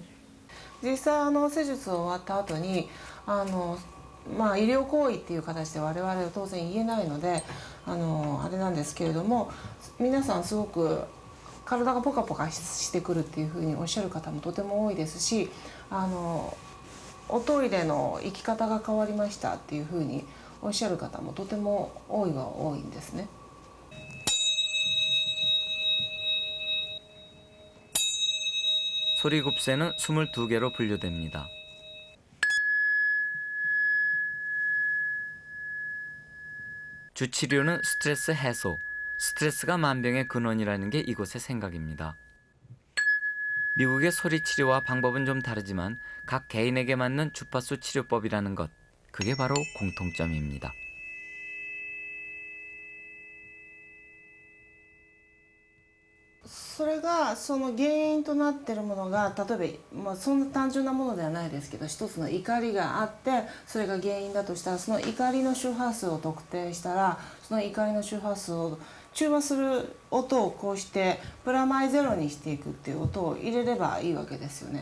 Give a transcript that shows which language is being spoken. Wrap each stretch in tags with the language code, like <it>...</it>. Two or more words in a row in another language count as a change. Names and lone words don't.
<ja>じ。実際施術終わった後に医療行為っていう形で我々は当然言えないのであれなんですけれども、皆さんすごく体がポカポカしてくるっていうふうにおっしゃる方もとても多いですし、おトイレの行き方が変わりましたっていうふうにおっしゃる方もとても多いんですね。</ja> <ko>소리굽새는 22개로 분류됩니다. 주치료는 스트레스 해소, 스트레스가 만병의 근원이라는 게 이곳의 생각입니다. 미국의 소리 치료와 방법은 좀 다르지만 각 개인에게 맞는 주파수 치료법이라는 것, 그게 바로 공통점입니다.</ko> <ja>それがその原因となっているものが例えば、そんな単純なものではないですけど、一つの怒りがあってそれが原因だとしたら、その怒りの周波数を特定したら、その怒りの周波数を中和する音をこうしてプラマイゼロにしていくっていう音を入れればいいわけですよね。</ja>